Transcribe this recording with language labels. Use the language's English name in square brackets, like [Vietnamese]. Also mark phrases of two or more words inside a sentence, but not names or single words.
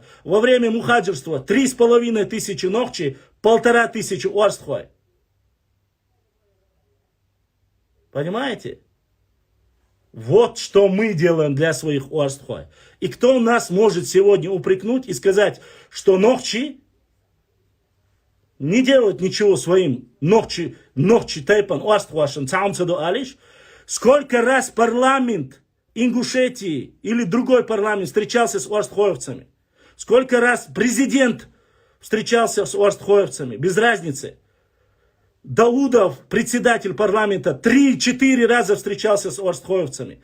[Russian] Во время мухаджирства 3500 Нохчи, 1500 Уарстхвай. Понимаете? Вот что мы делаем для своих Уарстхвай. И кто нас может сегодня упрекнуть и сказать, что Нохчи не делают ничего своим [Chechen] Нохчи тайпан Уарстхвашен цаумцаду алиш? [Russian] Сколько раз парламент Ингушетии или другой парламент встречался с уарстхоевцами? Сколько раз президент встречался с уарстхоевцами? Без разницы. Даудов, председатель парламента, 3-4 раза встречался с уарстхоевцами.